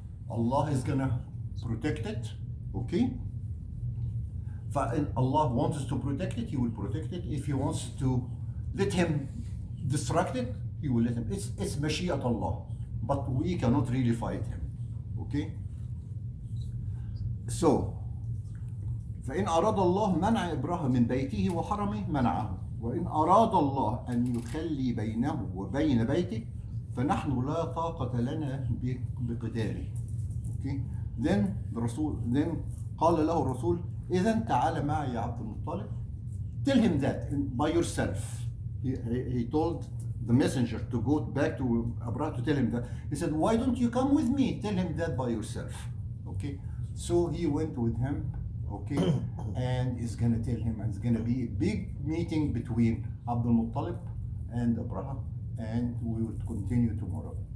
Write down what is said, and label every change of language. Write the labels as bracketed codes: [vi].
[en] Allah is gonna protect it, okay. If Allah wants to protect it, He will protect it. If He wants to let him distract it, He will let him. It's Mashi'at Allah, but we cannot really fight him, okay. [ar] So فإن أراد الله منع إبراهيم من بيته وحرمه منعه، وإن أراد الله أن يخلي بينه وبين بيته فنحن لا طاقة لنا بقتاله. [en] Okay. [ar] Then قال له الرسول إذا تعال معي يا عبد المطلب. [en] Tell him that by yourself. He told the messenger to go back to Abraham to tell him that. He said, why don't you come with me? Tell him that by yourself. Okay. So he went with him. Okay, and it's gonna tell him, and it's gonna be a big meeting between Abdul Muttalib and Abraham, and we will continue tomorrow.